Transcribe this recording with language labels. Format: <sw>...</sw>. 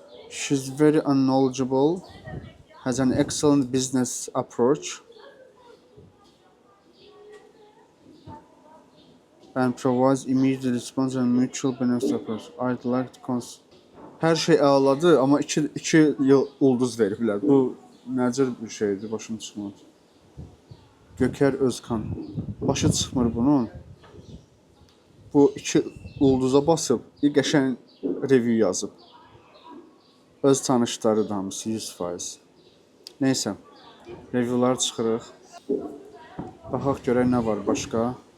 <en>She's very unknowledgeable. Has an excellent business approach. And provides immediate response and mutual benefit approach. I'd like to</en> <az>Hər şey əladır, amma 2 ulduz veriblər. Bu nəcür bir şeydir, başım çıxmır. Gökər Özkan. Başı çıxmır bunun. Bu 2 ulduza basıb, qəşəng review yazıb. Öz tanışları da hamısı 100%. Neysə, reviewlar çıxırıq. Baxaq görək nə var başqa.</az>